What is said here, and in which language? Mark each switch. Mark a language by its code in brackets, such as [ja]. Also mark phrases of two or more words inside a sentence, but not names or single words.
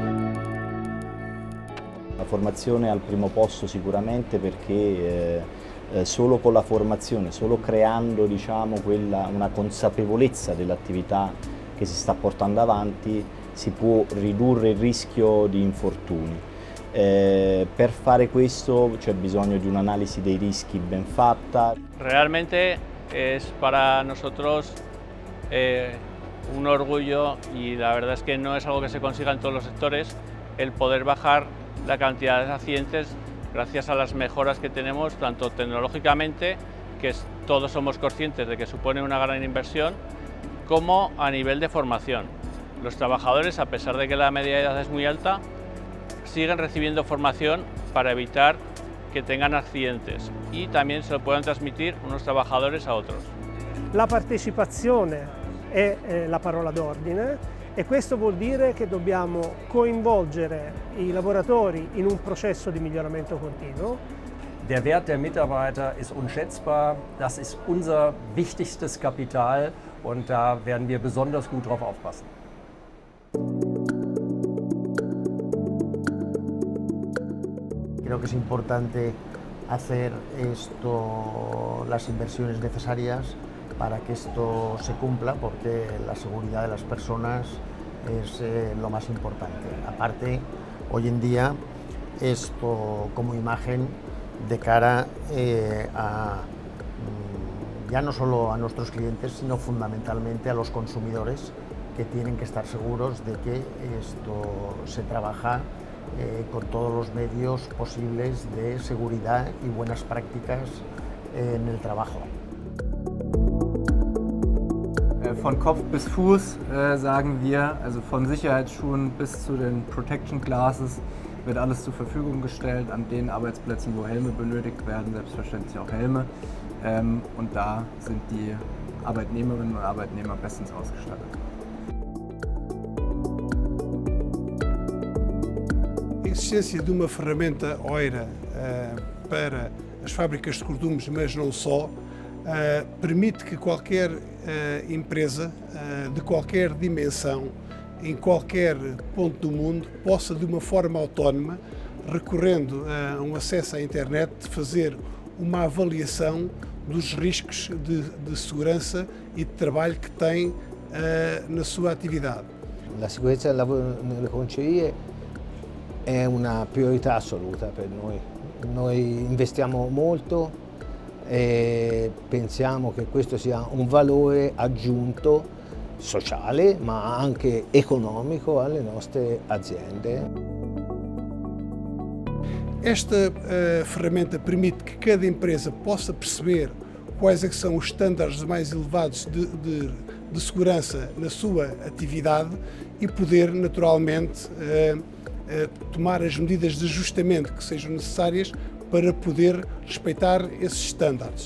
[it] La formazione è al primo posto sicuramente perché solo con la formazione, solo creando una consapevolezza dell'attività che si sta portando avanti si può ridurre il rischio di infortuni. Per fare questo c'è bisogno di un'analisi dei rischi ben fatta. [es] Realmente es para nosotros un orgullo y la verdad es que no es algo que se consiga en todos los sectores el poder bajar la cantidad de accidentes gracias a las mejoras que tenemos tanto tecnológicamente, que todos somos conscientes de que supone una gran inversión, como a nivel de formación. Los trabajadores, a pesar de que la media de edad es muy alta, siguen recibiendo formación para evitar que tengan accidentes y también se lo puedan transmitir unos trabajadores a otros. [it] La partecipazione è la parola d'ordine e questo vuol dire che dobbiamo coinvolgere i lavoratori in un processo di miglioramento continuo. [de] Der Wert der Mitarbeiter ist unschätzbar, das ist unser wichtigstes Kapital und da werden wir besonders gut drauf aufpassen. [es] Creo que es importante hacer las inversiones necesarias para que esto se cumpla, porque la seguridad de las personas es lo más importante. Aparte, hoy en día, esto como imagen de cara ya no solo a nuestros clientes, sino fundamentalmente a los consumidores, que tienen que estar seguros de que esto se trabaja con todos los medios posibles de seguridad y buenas prácticas en el trabajo. [de] Von Kopf bis Fuß sagen wir, also von Sicherheitsschuhen bis zu den [en] Protection Glasses [de] wird alles zur Verfügung gestellt. An den Arbeitsplätzen, wo Helme benötigt werden, selbstverständlich auch Helme. Und da sind die Arbeitnehmerinnen und Arbeitnehmer bestens ausgestattet. [pt] A existência de uma ferramenta OIRA para as fábricas de cortumes, mas não só, permite que qualquer empresa de qualquer dimensão, em qualquer ponto do mundo, possa de uma forma autónoma, recorrendo a um acesso à internet, fazer uma avaliação dos riscos de segurança e de trabalho que tem na sua atividade. [it] La sicurezza del lavoro nelle concerie è una priorità assoluta per noi. Noi investiamo molto e pensiamo che questo sia un valore aggiunto sociale ma anche economico alle nostre aziende. [pt] Esta ferramenta permite que cada empresa possa perceber quais é que são os estándares mais elevados de segurança na sua atividade e poder naturalmente tomar as medidas de ajustamento que sejam necessárias para poder respeitar esses estándares.